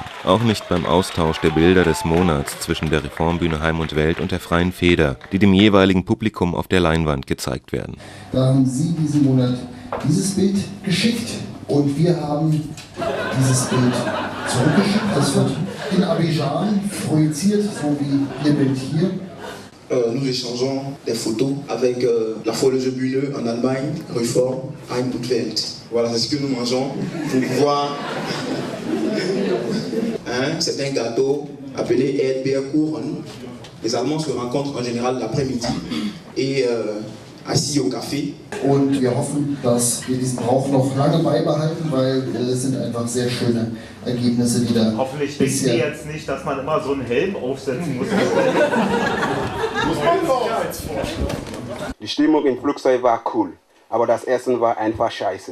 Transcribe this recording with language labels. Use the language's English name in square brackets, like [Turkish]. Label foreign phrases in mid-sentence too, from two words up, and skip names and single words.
[German] Auch nicht beim Austausch der Bilder des Monats zwischen der Reformbühne Heim und Welt und der Freien Feder, die dem jeweiligen Publikum auf der Leinwand gezeigt werden. Da haben Sie diesen Monat dieses Bild geschickt und wir haben dieses Bild zurückgeschickt. Das wird in Abidjan projiziert, so wie Ihr Bild hier. [French] Nous échangeons des photos avec la Folie Bühne en Allemagne, Reform, Heim und Welt. Voilà, c'est ce que nous mangeons pour pouvoir. C'est un gâteau appelé Erdbeerkuchen. Les Allemands se rencontrent en général l'après-midi et assis au café. [German] Und wir hoffen, dass wir diesen Brauch noch lange beibehalten, weil es sind einfach sehr schöne Ergebnisse, die da. Hoffentlich denken Sie jetzt nicht, dass man immer so einen Helm aufsetzen muss. Die Stimmung im Flugzeug war cool, aber das Essen war einfach scheiße.